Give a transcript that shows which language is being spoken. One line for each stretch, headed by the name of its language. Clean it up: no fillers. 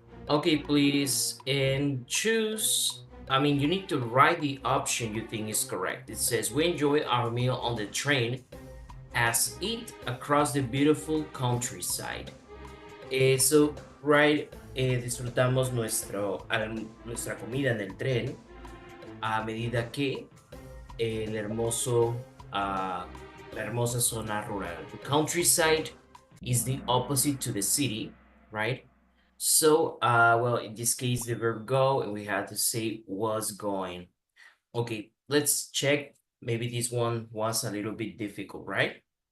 English: Okay, please, and choose. I mean, you need to write the option you think is correct. It says, we enjoy our meal on the train as eat across the beautiful countryside. So, right,
Spanish: disfrutamos nuestra comida en el tren a medida que el hermoso, uh, la hermosa zona rural.
English: The countryside is the opposite to the city, right? So, well, in this case, the verb go, and we had to say was going. Okay, let's check. Maybe this one was a little bit difficult, right?